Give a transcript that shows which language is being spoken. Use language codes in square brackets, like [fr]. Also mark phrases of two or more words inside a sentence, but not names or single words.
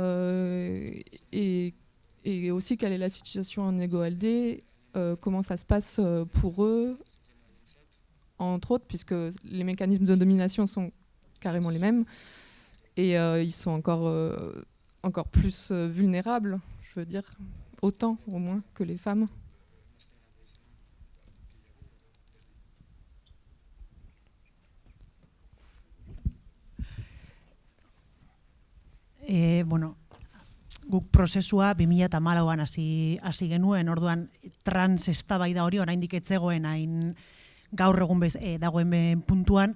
[fr] aussi quelle est la situation en EgoLD, comment ça se passe pour eux, entre autres, puisque les mécanismes de domination sont carrément les mêmes, et ils sont encore plus vulnérables, je veux dire, autant au moins que les femmes. [eu] Bueno, guk prozesua 2014an hasi genuen, orduan trans eztabaida hori oraindik ez zegoen hain gaur egun dagoen puntuan.